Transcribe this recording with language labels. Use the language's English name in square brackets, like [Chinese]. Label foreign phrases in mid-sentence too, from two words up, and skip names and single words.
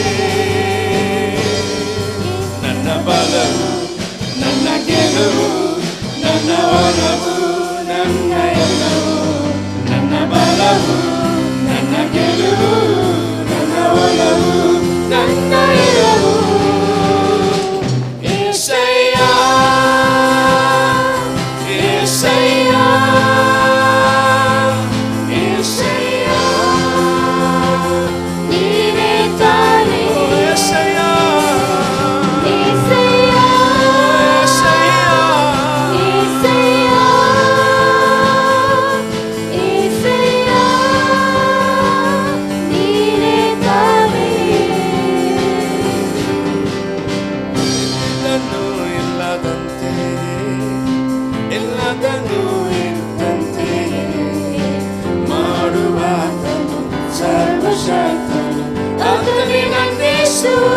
[Kannada] ನನ್ನ ಬಲವು, ನನ್ನ ಗೆಲುವು, ನನ್ನ ಒಲವು, ನನ್ನ ಎಲ್ಲವೂ, ನನ್ನ ಬಲವು, ನನ್ನ ಗೆಲುವು, ನನ್ನ ಒಲವು, ನನ್ನ ಎಲ್ಲವೂ. [Telugu] యేసయ్య, యేసయ్య, యేసయ్య, నీవే తానే. యేసయ్య, యేసయ్య, యేసయ్య, యేసయ్య, నీవే తానే. [Kannada] ಎಲ್ಲನೂ ಇಲ್ಲದಂತೆ, ಎಲ್ಲದನ್ನೂ ಇದ್ದಂತೆ ಮಾಡುವಾತನು ಸರ್ವಶಕ್ತನು, ಆತನೇ ನನ್ನೇಸು.